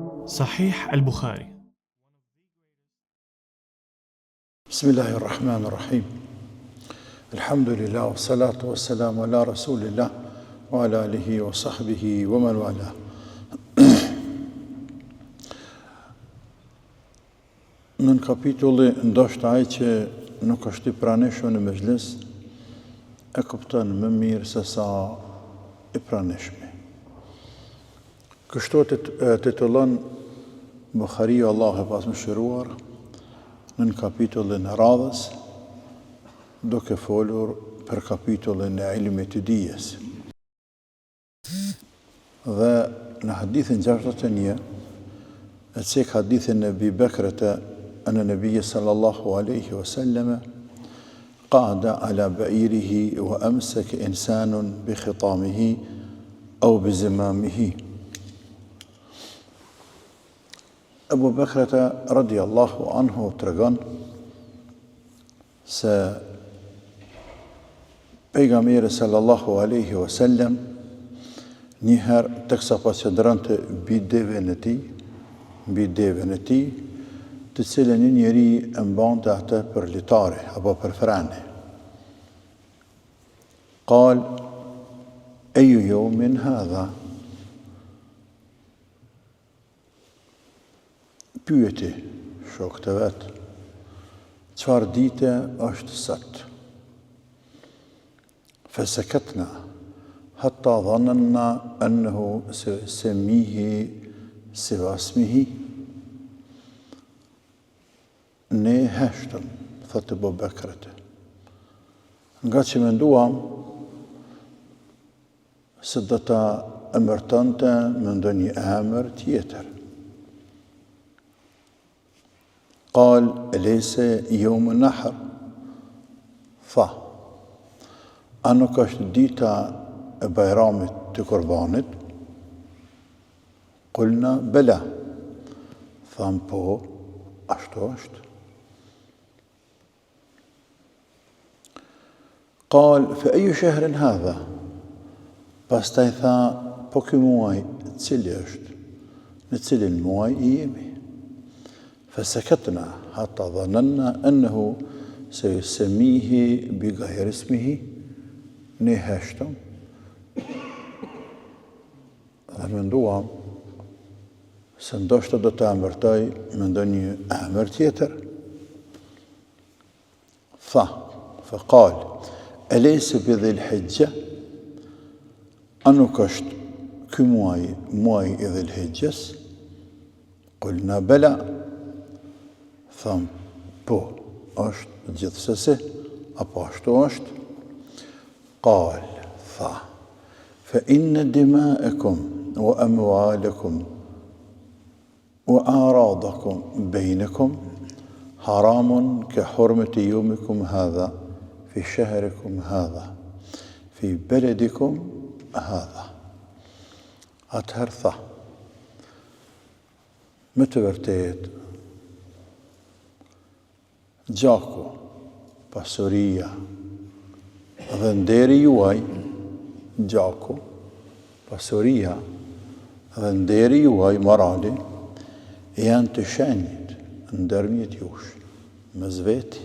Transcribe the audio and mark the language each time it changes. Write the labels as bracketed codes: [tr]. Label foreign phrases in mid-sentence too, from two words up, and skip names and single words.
[ar] صحيح البخاري. بسم الله الرحمن الرحيم. الحمد لله والصلاة والسلام على رسول الله وعلى آله وصحبه ومن والاه. [sq] Në kapitulli ndoshta ai që nuk është i pranishëm në mezhlis e kupton më mirë se sa i pranishmi. Kështu titullon Buhariu, Allahu e pasmëshiruar, në kapitullin e radhës, duke folur për kapitullin e ilmit të dijes. Dhe në hadithin 61, e cek hadithin e Abi Bekrete [ar] أن النبي صلى الله عليه وسلم قعد على بعيره وأمسك إنسان بخطامه أو بزمامه. [sq] أبو بكرة [ar] رضي الله عنه [sq] tregon se pejgamberi [ar] صلى الله عليه وسلم [sq] njëherë teksa pasqyrante mbi devën e tij, të cilën një njeri e mbante atë për litare apo për frene. [ar] قال أي يوم هذا? [sq] Pyeti shokët e vet, çfarë dite është sot? [ar] فسكتنا حتى ظننا أنه سيسميه سوى اسمه. [sq] Ne heshtëm, thotë Abu Bekrete, nga që menduam se do ta emërtonte me ndonjë emër tjetër. [ar] قال أليس يوم النحر? [sq] Tha, a nuk është dita e bajramit të kurbanit? [ar] قلنا بلى. [sq] Tham, po, ashtu është. [ar] قال فأي شهر هذا? [sq] Pastaj tha, po ky muaj cili është? Në cilin muaj i jemi? [ar] فسكتنا حتى ظننا أنه سيسميه بغير اسمه. [sq] Ne heshtëm dhe menduam se ndoshta do të emërtoj me ndonjë emër tjetër. [ar] Tha, فقال أليس بذي الحجة? [sq] A nuk është ky muaj i dhil hijjes? [ar] قلنا بلى. [sq] Tham, po, është gjithsesi, apo ashtu është? Qal, tha, [ar] فإن دماءكم وأموالكم وأعراضكم بينكم حرام كحرمة يومكم هذا في شهركم هذا في بلدكم هذا. [sq] Atëherë tha, me të vërtet, gjaku, pasuria dhe nderi juaj, gjaku, pasuria dhe nderi juaj morali, janë të shenjit ndërmjet jush, mes veti.